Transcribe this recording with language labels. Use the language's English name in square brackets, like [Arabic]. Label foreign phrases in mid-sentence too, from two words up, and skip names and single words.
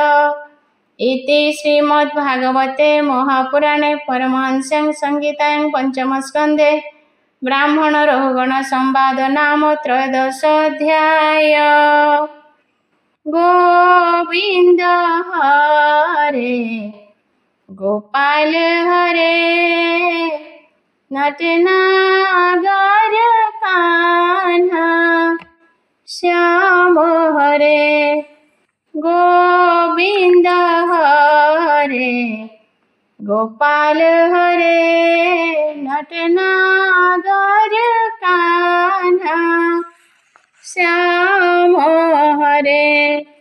[Sanskrit] ଇତି ଶ୍ରୀମଦ୍ଭାଗବତେ ମହାପୁରାଣେ ପରମହଂସ୍ୟାଂ ସଂହିତାयां ପଞ୍ଚମ ସ୍କନ୍ଧେ ବ୍ରାହ୍ମଣ ରହୁଗଣ ସମ୍ବାଦ ନାମ ତ୍ରୟୋଦଶୋऽଧ୍ୟାୟ। ଗୋବିନ୍ଦ ହରେ ଗୋପାଳ ହରେ नटनागर कान्हा श्याम हरे। गोविंद हरे गोपाल हरे नटनागर कान्हा श्याम हरे।